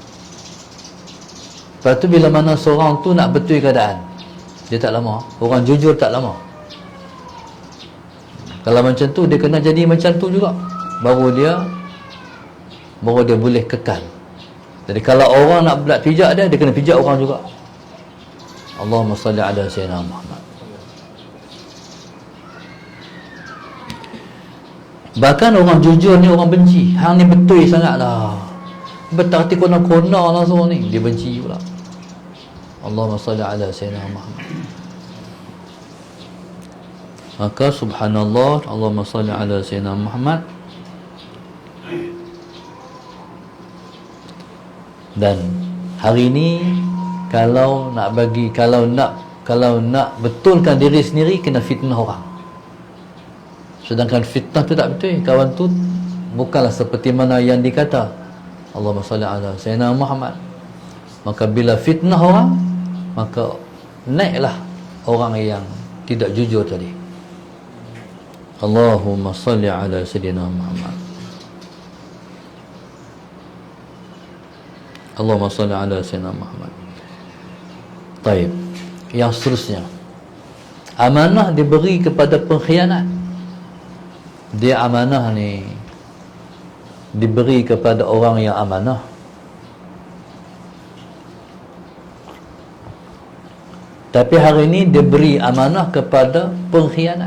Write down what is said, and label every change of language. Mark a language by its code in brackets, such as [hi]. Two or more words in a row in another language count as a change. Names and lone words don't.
[ms] Lepas tu bila mana seorang tu nak betul keadaan, dia tak lama. Orang jujur tak lama. Kalau macam tu, dia kena jadi macam tu juga, baru dia boleh kekal. Jadi kalau orang nak belat pijak dia kena pijak orang juga. [ar] اللهم صل على سيدنا محمد. [ms] Bahkan orang jujur ni orang benci. Hang ni betul sangat lah, berarti kona-kona lah semua ni, dia benci pula. [ar] اللهم صل على سيدنا محمد. Maka سبحان الله، اللهم صل على سيدنا محمد. [ms] Dan hari ini, kalau nak betulkan diri sendiri, kena fitnah orang. Sedangkan fitnah tu tak betul. Kawan tu bukanlah seperti mana yang dikata. [ar] اللهم صل على سيدنا محمد. [ms] Maka bila fitnah orang, maka naiklah orang yang tidak jujur tadi. [ar] اللهم صل على سيدنا محمد. اللهم صل على سيدنا محمد. [ms] Baik. Yang seterusnya, amanah diberi kepada pengkhianat. Dia amanah ni diberi kepada orang yang amanah. Tapi hari ini dia beri amanah kepada pengkhianat.